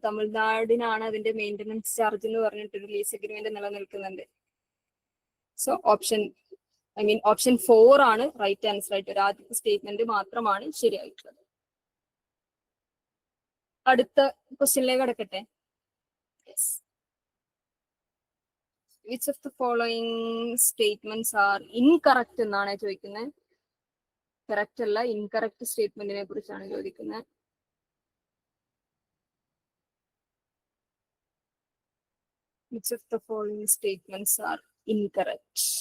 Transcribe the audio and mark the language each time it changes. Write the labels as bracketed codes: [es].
[ml] തമിഴ്നാടിനാണ് അതിന്റെ maintenance charge എന്ന് പറഞ്ഞിട്ടൊരു ലീസ് അഗ്രിമെന്റ് നിലനിൽക്കുന്നുണ്ട്. സോ ഓപ്ഷൻ 4 ആണ് റൈറ്റ് ആൻസർ ആയിട്ട്. ഒരു ആദ്യത്തെ സ്റ്റേറ്റ്മെന്റ് മാത്രമാണ് ശരിയായിട്ടുള്ളത്. അടുത്ത ക്വസ്റ്റ്യനിലേക്ക് കടക്കട്ടെ. [en] Which of the following statements are incorrect [ml] എന്നാണ് ചോദിക്കുന്നത്. കറക്റ്റ് അല്ല, ഇൻകറക്റ്റ് സ്റ്റേറ്റ്മെന്റിനെ കുറിച്ചാണ് ചോദിക്കുന്നത്. [en] Which of the following statements are incorrect?